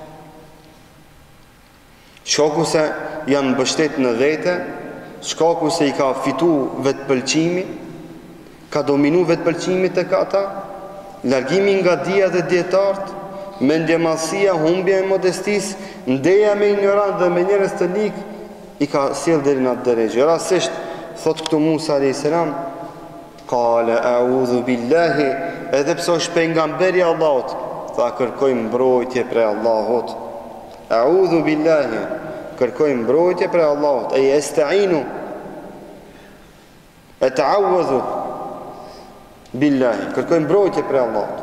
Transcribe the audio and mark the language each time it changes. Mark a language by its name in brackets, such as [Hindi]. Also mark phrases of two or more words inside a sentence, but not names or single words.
[Albanian] Shkaku se janë mbështetur në vete, shkaku se i ka fitu vetëpëlqimi, ka dominu vetëpëlqimi tek ata, largimi nga dia dhe dietarët, mendjemallësia, humbja e modestisë, ndeja me ignorant dhe me njerëz të lik, i ka sjell deri në atë drejtë. Rastisht thot këtu Musa [Arabic] عليه السلام قال أعوذ بالله, [Albanian] edhe pse është pejgamberi i Allahut, tha kërkoj mbrojtje prej Allahut. [Arabic] أعوذ بالله, [Albanian] kërkoj mbrojtje prej Allahut. Ai [Arabic] أستعين أتعوذ بالله, [Albanian] kërkoj mbrojtje prej Allahut.